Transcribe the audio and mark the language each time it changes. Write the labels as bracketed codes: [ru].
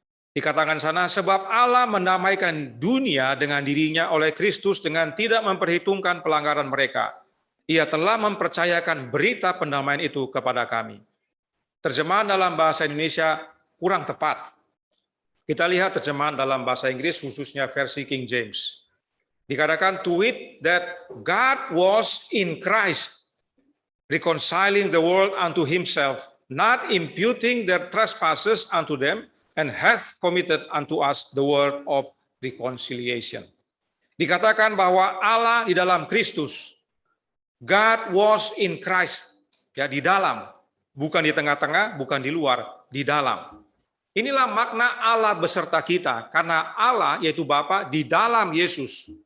[id] Dikatakan sana, sebab Allah mendamaikan dunia dengan dirinya oleh Kristus dengan tidak memperhitungkan pelanggaran mereka. Ia telah mempercayakan berita pendamaian itu kepada kami. Terjemahan dalam bahasa Indonesia kurang tepat. Kita lihat terjemahan dalam bahasa Inggris, khususnya versi King James. [en] Dikatakan, to wit that God was in Christ, reconciling the world unto himself, not imputing their trespasses unto them, and hath committed unto us the word of reconciliation. [id] Dikatakan bahwa Allah di dalam Kristus. [en] God was in Christ. [id] Ya, di dalam. Bukan di tengah-tengah, bukan di luar, di dalam. Inilah makna Allah beserta kita, karena Allah yaitu Bapa di dalam Yesus.